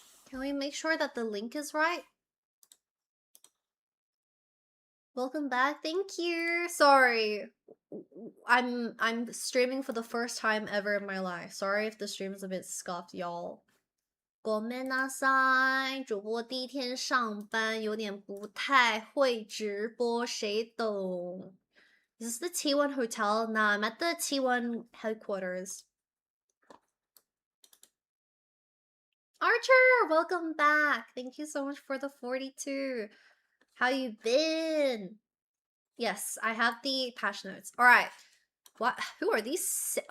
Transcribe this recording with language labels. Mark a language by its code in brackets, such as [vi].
[en] Can we make sure that the link is right? Welcome back. Thank you. Sorry. I'm streaming for the first time ever in my life. Sorry if the stream is a bit scuffed, y'all. [ja] ごめんなさい， [zh] 主播第一天上班，有点不太会直播，谁懂？ [en] Is this the T1 hotel? Nah, I'm at the T1 headquarters. Archer, welcome back. Thank you so much for the 42. How you been? Yes, I have the patch notes. All right. What? Who are these?